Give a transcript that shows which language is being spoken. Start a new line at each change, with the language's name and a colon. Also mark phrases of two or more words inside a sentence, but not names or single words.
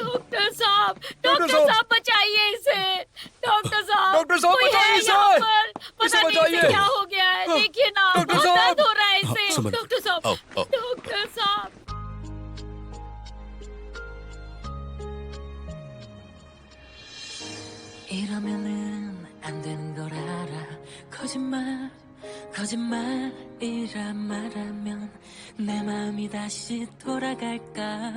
Hindi: डॉक्टर साहब, डॉक्टर डॉक्टर साहब, साहब बचाइए इसे। डॉक्टर साहब, डॉक्टर साहब, कोई है बचाइए यहाँ इसे। पर? पता इसे नहीं बचाइए। इसे क्या हो गया है, देखिए ना, डॉक्टर बहुत साहब। दर्द हो रहा है हाँ, इसे। समझ- डॉक्टर साहब, आओ, आओ। डॉक्टर साहब।
Korean: 이러면은 안 되는 걸 알아. 거짓말이라 말하면 내 마음이 다시 돌아갈까.